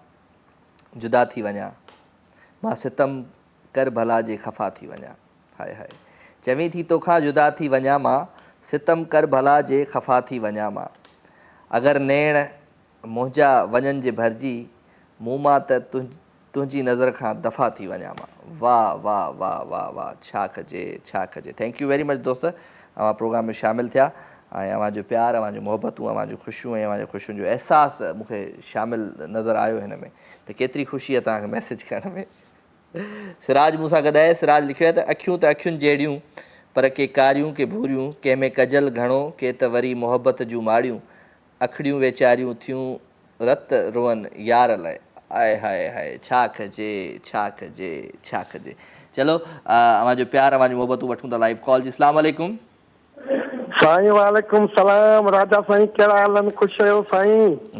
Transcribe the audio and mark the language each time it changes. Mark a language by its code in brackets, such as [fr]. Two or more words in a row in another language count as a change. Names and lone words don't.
[sd] जुदा थी वञा मां सितम कर भला जे ख़फ़ा थी वञा हाय हाय चवीं थी तोखां जुदा थी वञा मां सितम कर भला जे ख़फ़ा थी वञा मां अगरि नेण मुंहिंजा वञनि जे भरिजी मूं मां त तुंहिंजी नज़र खां दफ़ा थी वञा मां वाह वाह वाह वाह वाह छा कजे [en] thank you very much [sd] दोस्त अवां प्रोग्राम में शामिलु थिया ऐं अवां जो प्यार अवां जो मोहबतूं अवां जो ख़ुशियूं ऐं अवां जो ख़ुशियुनि जो अहसासु मूंखे शामिलु नज़र आयो हिन में त केतिरी ख़ुशी आहे तव्हांखे मैसेज करण में सिराज मूंसां गॾु आहे सिराज लिखियो आहे त अखियूं त अखियुनि जहिड़ियूं पर के कारियूं के भूरियूं कंहिंमें कजल घणो के त वरी मोहबत जूं माड़ियूं अखड़ियूं वेचारियूं थियूं रत रोअन यार लाइ आए हाय हाय छा कजे चलो अवां जो प्यार अवां जी मोहबतूं वठूं था [en] live call [sd] जी [ar] السلام عليكم [sd] साईं [ar] وعليكم السلام [sd] राजा साईं कहिड़ा हाल आहिनि ख़ुशि आहियो साईं